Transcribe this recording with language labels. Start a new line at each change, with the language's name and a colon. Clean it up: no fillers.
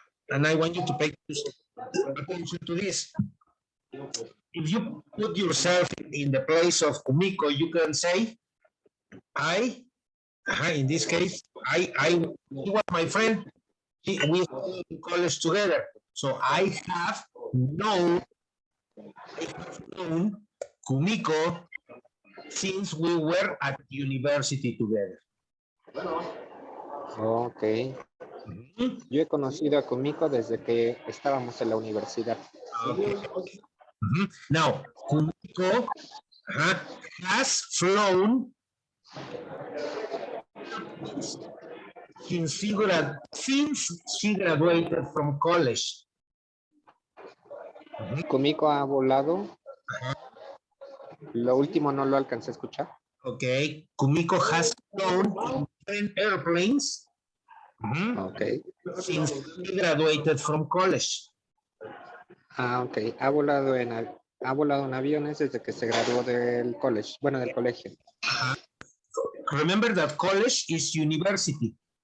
English: And I want you to pay attention to this. If you put yourself in the place of Kumiko, you can say, in this case, he was my friend. We were in college together. So I have known Kumiko since we were at university together. Ok.
Spanish: Yo he conocido a Kumiko desde que estábamos en la universidad.
English: Okay. Now, Kumiko has flown since she graduated from college.
Spanish: Kumiko ha volado. Lo último no lo alcancé a escuchar.
English: Okay, Kumiko has flown in different airplanes. Okay. Since she graduated from college. Ok.
Spanish: Ha volado en aviones desde que se graduó del college. Bueno, del colegio.
English: Remember that college is university.